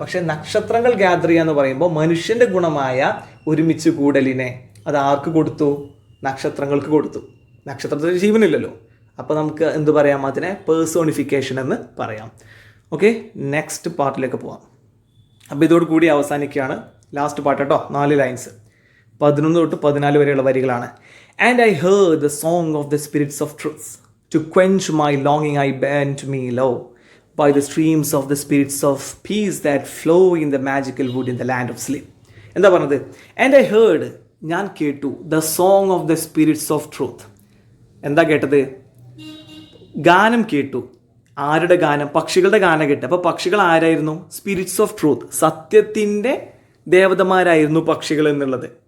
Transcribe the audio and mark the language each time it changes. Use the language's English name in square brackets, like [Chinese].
[Malayalam] പക്ഷേ നക്ഷത്രങ്ങൾ ഗ്യാദർ ചെയ്യുക എന്ന് പറയുമ്പോൾ മനുഷ്യൻ്റെ ഗുണമായ ഒരുമിച്ച് കൂടലിനെ അത് ആർക്ക് കൊടുത്തു? നക്ഷത്രങ്ങൾക്ക് കൊടുത്തു. നക്ഷത്രത്തിന് ജീവനില്ലല്ലോ. അപ്പോൾ നമുക്ക് എന്ത് പറയാം? അതിനെ പേഴ്സോണിഫിക്കേഷൻ എന്ന് പറയാം. ഓക്കെ, നെക്സ്റ്റ് പാർട്ടിലേക്ക് പോവാം. അപ്പോൾ ഇതോടുകൂടി അവസാനിക്കുകയാണ് ലാസ്റ്റ് പാർട്ട് കേട്ടോ. 4 ലൈൻസ്, 11 തൊട്ട് 14 വരെയുള്ള വരികളാണ്. [English] And I heard the song of the spirits of truth to ക്വെൻച്ച് my ലോങ്ങിങ് I bend me law by the streams of the spirits of peace that flow in the magical wood in the land of sleep. [Malayalam] എന്താ പറഞ്ഞത്? [English] and I heard, [Malayalam] ഞാൻ കേട്ടു, [English] The song of the spirits of truth. [Malayalam] എന്താ കേട്ടത്? ഗാനം കേട്ടു. ആരുടെ ഗാനം? പക്ഷികളുടെ ഗാനം കേട്ടു. അപ്പോൾ പക്ഷികൾ ആരായിരുന്നു? [English] spirits of truth, [Malayalam] സത്യത്തിൻ്റെ ദേവതമാരായിരുന്നു പക്ഷികൾ എന്നുള്ളത്.